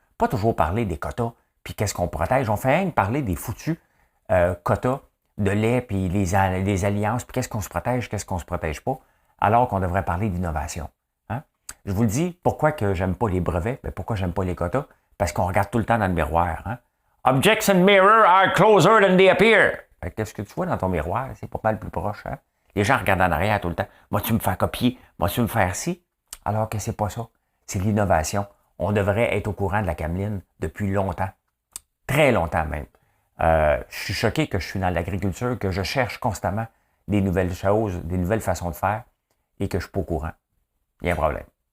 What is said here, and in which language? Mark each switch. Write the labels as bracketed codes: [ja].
[fr] Pas toujours parler des quotas, puis qu'est-ce qu'on protège. On fait rien que parler des foutus quotas de lait, puis les alliances, puis qu'est-ce qu'on se protège, qu'est-ce qu'on se protège pas, alors qu'on devrait parler d'innovation. Hein? Je vous le dis, pourquoi que j'aime pas les brevets, ben pourquoi j'aime pas les quotas? Parce qu'on regarde tout le temps dans le miroir. Hein? [en] Objects in mirror are closer than they appear. [fr] Qu'est-ce que tu vois dans ton miroir? C'est pas mal plus proche. Hein? Les gens regardent en arrière tout le temps. Moi, tu me fais copier. Moi, tu me faire ci. Alors que c'est pas ça. C'est l'innovation. On devrait être au courant de la cameline depuis longtemps. Très longtemps même. Je suis choqué que je suis dans l'agriculture, que je cherche constamment des nouvelles choses, des nouvelles façons de faire et que je suis pas au courant. Il y a un problème.